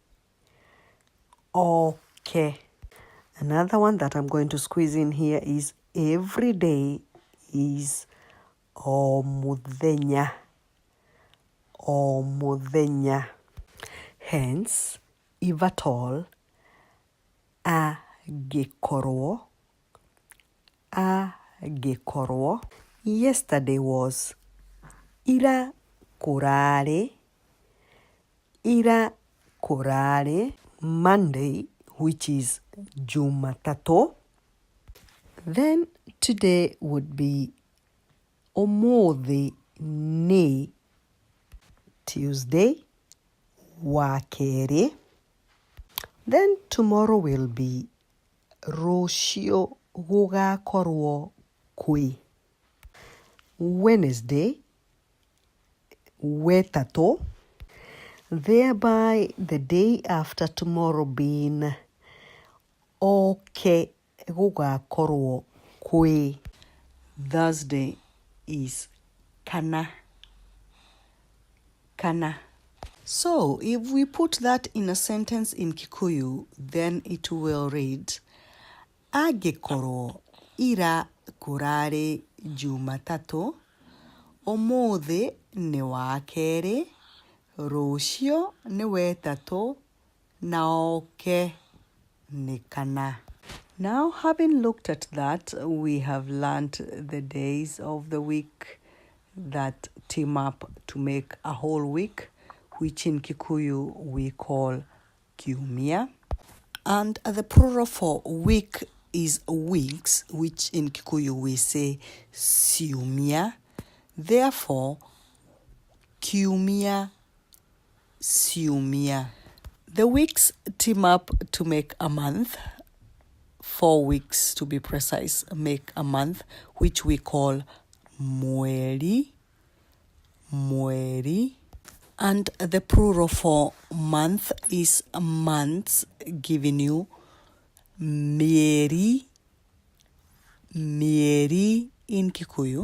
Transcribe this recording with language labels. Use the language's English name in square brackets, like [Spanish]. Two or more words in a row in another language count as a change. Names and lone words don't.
[English] Another one that I'm going to squeeze in here is every day is mũthenya. Hence, if at all, angĩkorwo. Yesterday was [Kikuyu] ira kũrarĩ. [English] Monday, which is Jumatatu. Then today would be [Kikuyu] ũmũthĩ nĩ Tuesday, wakerĩ. [English] Then tomorrow will be [Kikuyu] rũciũ gũgakorwo kwĩ Wednesday, wetatũ. [English] Thereby the day after tomorrow being [Kikuyu] ooke gũgakorwo kwĩ [English] Thursday is Kana. So if we put that in a sentence in Kikuyu, then it will read [Kikuyu] angĩkorwo ira kũrarĩ Jumatatũ, ũmũthĩ nĩ wakerĩ, rũciũ nĩ wetatũ, na ooke nĩ Kana. [English] Now, having looked at that, we have learned the days of the week that team up to make a whole week, which in Kikuyu we call Kiumia. And the plural for week is weeks, which in Kikuyu we say ciumia. Therefore, Kiumia, ciumia. The weeks team up to make a month. 4 weeks to be precise make a month, which we call mieri. And the plural for month is months, giving you mieri in Kikuyu.